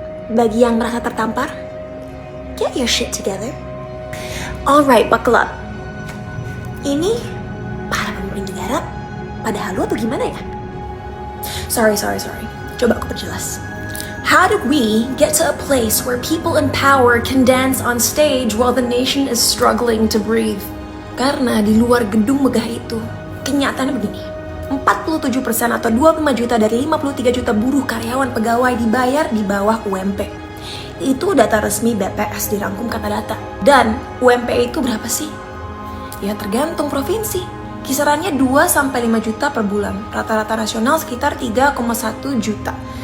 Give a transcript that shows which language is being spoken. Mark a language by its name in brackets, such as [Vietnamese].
[Indonesian] Bagi yang merasa tertampar, [English] get your shit together. Alright, buckle up. [Indonesian] Ini para pemimpin negara pada halu atau gimana ya? Sorry. Coba aku perjelas. [English] How did we get to a place where people in power can dance on stage while the nation is struggling to breathe? [Indonesian] Karena di luar gedung megah itu, kenyataannya begini. 47% atau 25 juta dari 53 juta buruh karyawan pegawai dibayar di bawah UMP. Itu data resmi BPS dirangkum kata data. Dan UMP itu berapa sih? Ya tergantung provinsi. Kisarannya 2-5 juta per bulan. Rata-rata nasional sekitar 3,1 juta.